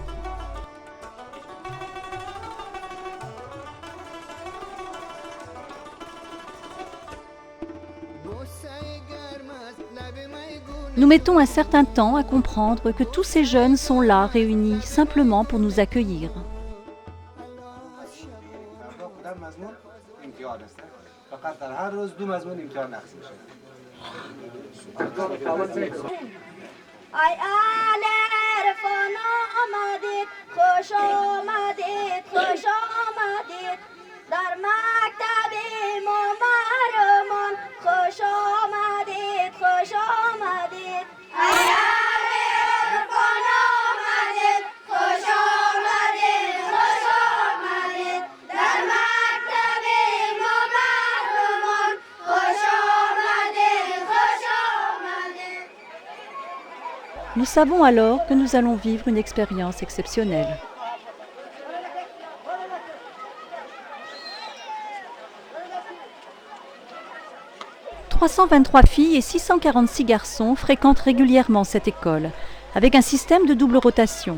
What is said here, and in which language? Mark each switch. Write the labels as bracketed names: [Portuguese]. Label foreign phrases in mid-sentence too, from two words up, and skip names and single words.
[French] Nous mettons un certain temps à comprendre que tous ces jeunes sont là, réunis, simplement pour nous accueillir. [Persian] ای اهل عرفان آمدید خوش آمدید خوش آمدید در مکتب امام محرمان خوش آمدید خوش آمدید ای اهل عرفان آمدید خوش آمدید خوش آمدید در مکتب امام محرمان خوش آمدید خوش آمدید. [French] Nous savons alors que nous allons vivre une expérience exceptionnelle. « 323 filles et 646 garçons fréquentent régulièrement cette école, avec un système de double rotation.